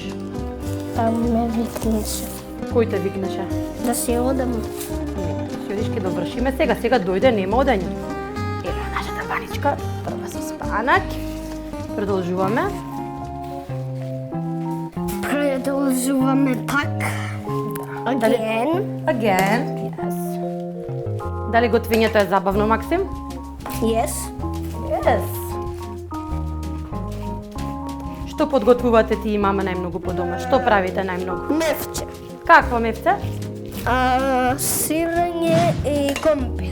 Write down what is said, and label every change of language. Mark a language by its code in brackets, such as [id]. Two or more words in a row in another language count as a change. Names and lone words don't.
[mk] Па ме викнеше. Кој те викнеше? Да си одам. Не, да си одиш, ќе довршиме сега дојде, нема одење. Ево нашата баничка, прва со спанак. Продолжуваме. Продолжуваме пак. [en] Again. Again, yes. [mk] Дали готвењето е забавно, Максим? [en] Yes. Yes. [mk] Што подготвувате ти и мама најмногу по дома? Што правите најмногу? Мефче. Какво мефце? Сирење и компир.